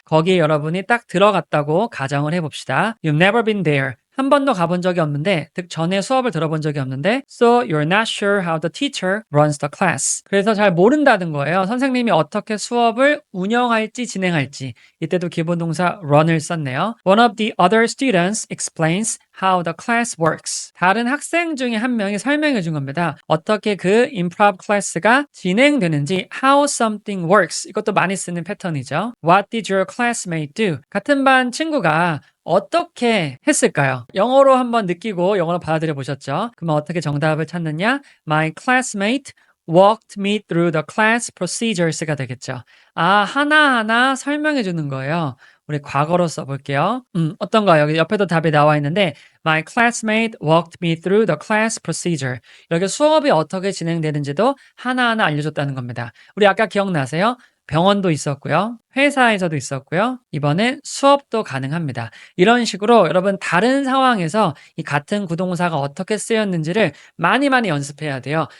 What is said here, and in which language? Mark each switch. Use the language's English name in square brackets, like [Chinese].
[Korean] 거기에 여러분이 딱 들어갔다고 가정을 해봅시다. [English] You've never been there. [Korean] 한 번도 가본 적이 없는데, [English] 즉 전에 수업을 들어본 적이 없는데, so you're not sure how the teacher runs the class. [Korean] 그래서 잘 모른다는 거예요. 선생님이 어떻게 수업을 운영할지 진행할지. 이때도 기본 동사 run을 썼네요. [English] One of the other students explains how the class works. [Korean] 다른 학생 중에 한 명이 설명해 준 겁니다. 어떻게 그 improv class가 진행되는지, [English] how something works. [Korean] 이것도 많이 쓰는 패턴이죠. [English] What did your classmate do? [Korean] 같은 반 친구가 어떻게 했을까요? 영어로 한번 느끼고 영어로 받아들여 보셨죠? 그러면 어떻게 정답을 찾느냐? [English] My classmate walked me through the class procedures가 되겠죠. [Korean] 아, 하나하나 설명해 주는 거예요. 우리 과거로 써볼게요. 어떤가요? 여기 옆에도 답이 나와 있는데 [English] My classmate walked me through the class procedure. [Korean] 이렇게 수업이 어떻게 진행되는지도 하나하나 알려줬다는 겁니다. 우리 아까 기억나세요? 병원도 있었고요. 회사에서도 있었고요. 이번엔 수업도 가능합니다. 이런 식으로 여러분 다른 상황에서 이 같은 구동사가 어떻게 쓰였는지를 많이 많이 연습해야 돼요.